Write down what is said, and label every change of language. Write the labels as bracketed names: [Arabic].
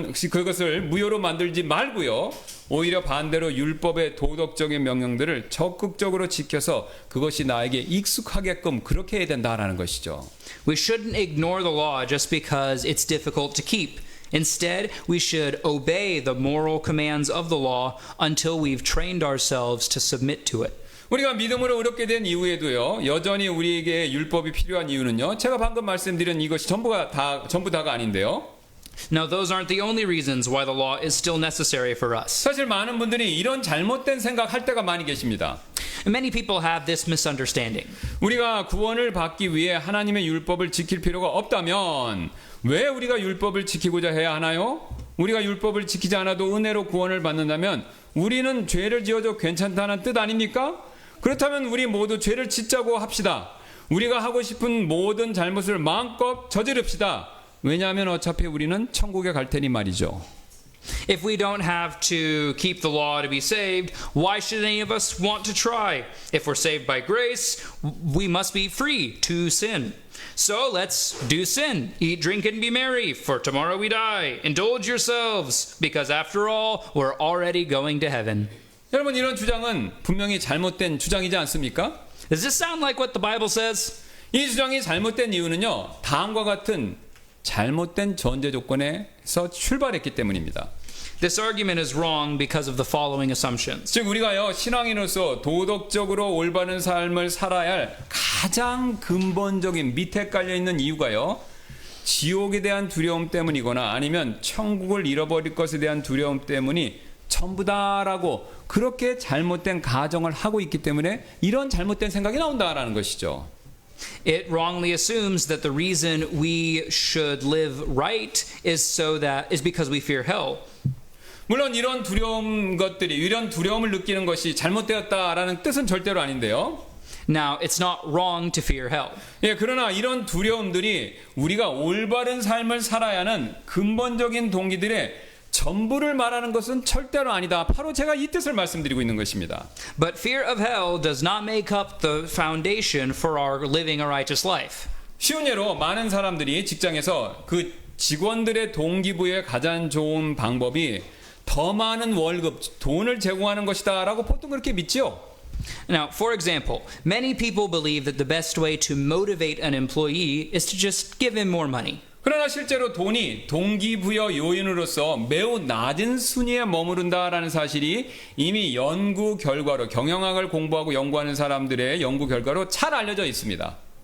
[Korean] 그것을 무효로 만들지 말고요 오히려 반대로 율법의 도덕적인 명령들을 적극적으로 지켜서 그것이 나에게 익숙하게끔 그렇게 해야 된다라는 것이죠. [English] We shouldn't ignore the law just because it's difficult to keep. Instead, we should obey the moral commands of the law until we've trained ourselves to submit to it. [Korean] 우리가 믿음으로 의롭게 된 이후에도요 여전히 우리에게 율법이 필요한 이유는요 제가 방금 말씀드린 이것이 전부 다가 아닌데요 [English] Now, those aren't the only reasons why the law is still necessary for us. [Korean] 사실 많은 분들이 이런 잘못된 생각할 때가 많이 계십니다. [English] Many people have this misunderstanding. [Korean] 우리가 구원을 받기 위해 하나님의 율법을 지킬 필요가 없다면 왜 우리가 율법을 지키고자 해야 하나요? 우리가 율법을 지키지 않아도 은혜로 구원을 받는다면 우리는 죄를 지어도 괜찮다는 뜻 아닙니까? 그렇다면 우리 모두 죄를 짓자고 합시다. 우리가 하고 싶은 모든 잘못을 마음껏 저지릅시다. 왜냐하면 어차피 우리는 천국에 갈 테니 말이죠. [English] If we don't have to keep the law to be saved, why should any of us want to try? If we're saved by grace, we must be free to sin. So let's do sin. Eat, drink, and be merry, for tomorrow we die. Indulge yourselves, because after all, we're already going to heaven. [Korean] 여러분 이런 주장은 분명히 잘못된 주장이지 않습니까? [English] Does this sound like what the Bible says? [Korean] 이 주장이 잘못된 이유는요. 다음과 같은 잘못된 전제 조건에서 출발했기 때문입니다. [English] This argument is wrong because of the following assumptions. [Korean] 즉 우리가요 신앙인으로서 도덕적으로 올바른 삶을 살아야 할 가장 근본적인 밑에 깔려 있는 이유가요 지옥에 대한 두려움 때문이거나 아니면 천국을 잃어버릴 것에 대한 두려움 때문이 전부다라고 그렇게 잘못된 가정을 하고 있기 때문에 이런 잘못된 생각이 나온다라는 것이죠. [English] It wrongly assumes that the reason we should live right is because we fear hell. [Korean] 물론 이런 두려움을 느끼는 것이 잘못되었다라는 뜻은 절대로 아닌데요. [English] Now, it's not wrong to fear hell. [Korean] 예, 그러나 이런 두려움들이 우리가 올바른 삶을 살아야 하는 근본적인 동기들의 전부를 말하는 것은 절대로 아니다. 바로 제가 이 뜻을 말씀드리고 있는 것입니다. [English] But fear of hell does not make up the foundation for our living a righteous life. [Korean] 쉬운 예로 많은 사람들이 직장에서 그 직원들의 동기부여에 가장 좋은 방법이 더 많은 월급, 돈을 제공하는 것이다라고 보통 그렇게 믿지요. [English] Now, for example, many people believe that the best way to motivate an employee is to just give him more money. [Korean] 그러나 실제로 돈이 동기부여 요인으로서 매우 낮은 순위에 머무른다라는 사실이 이미 연구 결과로 경영학을 공부하고 연구하는 사람들의 연구 결과로 잘 알려져 있습니다.